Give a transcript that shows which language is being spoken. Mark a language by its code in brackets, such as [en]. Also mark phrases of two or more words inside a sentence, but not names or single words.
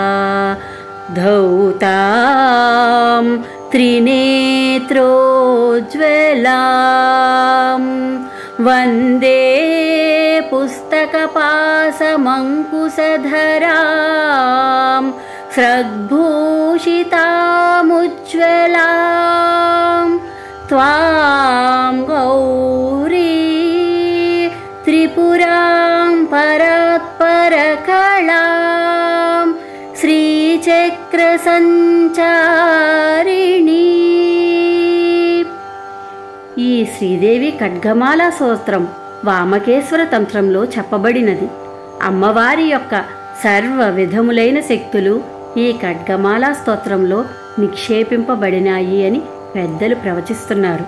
[sa] धौतां त्रिनेत्रोज्ज्वलां वन्दे पुस्तकपाशमङ्कुशधरां स्रग्भूषितामुज्ज्वलां त्वां गौरी त्रिपुरां परात्परकलां శ్రీచక్రసంచారిణి. [te] ఈ శ్రీదేవి ఖడ్గమాల స్తోత్రం వామకేశ్వర తంత్రంలో చెప్పబడినది. అమ్మవారి యొక్క సర్వ విధములైన శక్తులు ఈ ఖడ్గమాల స్తోత్రంలో నిక్షేపింపబడినాయి అని పెద్దలు ప్రవచిస్తున్నారు.